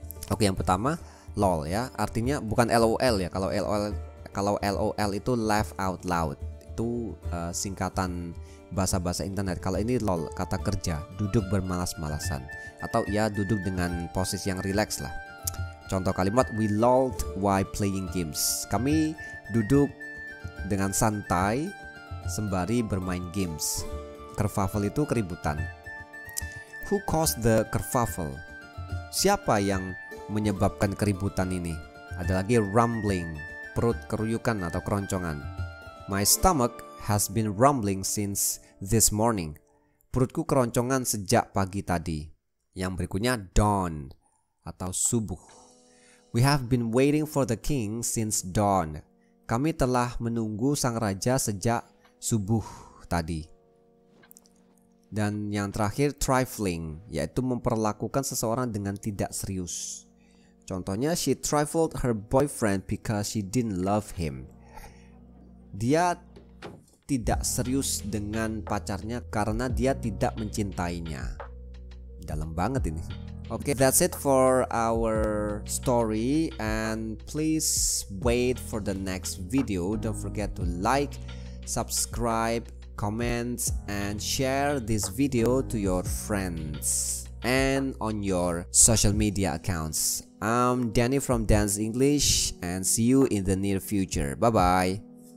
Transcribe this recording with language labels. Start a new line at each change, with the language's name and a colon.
Indonesian: Oke, yang pertama lol ya, artinya bukan LOL ya. Kalau LOL itu laugh out loud, itu singkatan bahasa-bahasa internet. Kalau ini lol, kata kerja, duduk bermalas-malasan, atau ya duduk dengan posisi yang rileks lah. Contoh kalimat,
English: we lolled while playing games.
Indonesian: Kami duduk dengan santai sembari bermain games.
English: Kerfuffle
Indonesian: itu keributan.
English: Who caused the kerfuffle?
Indonesian: Siapa yang menyebabkan keributan ini? Ada lagi rumbling, perut keruyukan atau keroncongan.
English: My stomach has been rumbling since this morning.
Indonesian: Perutku keroncongan sejak pagi tadi. Yang berikutnya dawn atau subuh.
English: We have been waiting for the king since dawn.
Indonesian: Kami telah menunggu sang raja sejak subuh tadi. Dan yang terakhir trifling, yaitu memperlakukan seseorang dengan tidak serius. Contohnya,
English: she trifled her boyfriend because she didn't love him.
Indonesian: Dia tidak serius dengan pacarnya karena dia tidak mencintainya. Dalam banget ini.
English: Okay, that's it for our story, and please wait for the next video. Don't forget to like, subscribe, comment, and share this video to your friends and on your social media accounts. I'm Danny from Dance English, and see you in the near future. Bye bye.